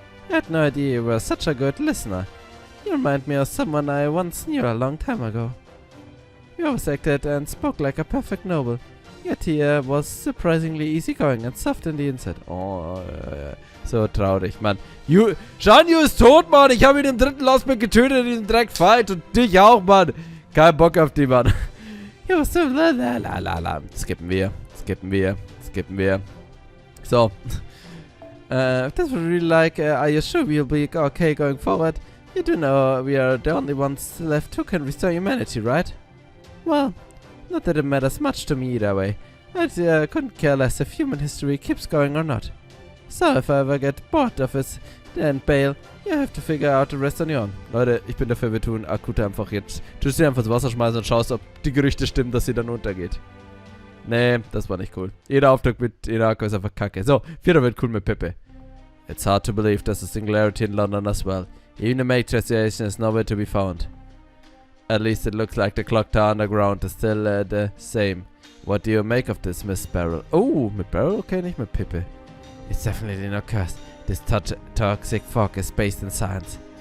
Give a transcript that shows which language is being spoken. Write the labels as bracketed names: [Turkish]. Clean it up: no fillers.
[English] I had no idea you were such a good listener. You remind me of someone I once knew a long time ago. You always acted and spoke like a perfect noble, yet he was surprisingly easygoing and soft in the inside. [German] Oh, so traurig, Mann. Shanyu ist tot, Mann. Ich habe ihn im dritten Lostbelt getötet in diesem Dreck-Fight und dich auch, Mann. Kein Bock auf die, Mann. [English] You were so la. [German] Skippen wir. So. [English] If this would really like, are you sure we'll be okay going forward? You do know we are the only ones left who can restore humanity, right? Well, not that it matters much to me either way. I couldn't care less if human history keeps going or not. So if I ever get bored of it and bail, you have to figure out the rest on your own. [German] Leute, ich bin dafür, wir tun Akuta einfach jetzt. Du sie einfach ins Wasser schmeißen und schaust, ob die Gerüchte stimmen, dass sie dann untergeht. Nee, das war nicht cool. Jeder Auftrag mit Hinako ist einfach kacke. So, 4. wird cool mit Pepe. [English] It's hard to believe there's a singularity in London as well. Even the Magiers station is nowhere to be found. At least it looks like the clock tower underground is still the same. What do you make of this, Miss Beryl? [German] Oh, mit Beryl? Okay, nicht mit Pepe. [English] It's definitely not cursed. This toxic fog is based in science.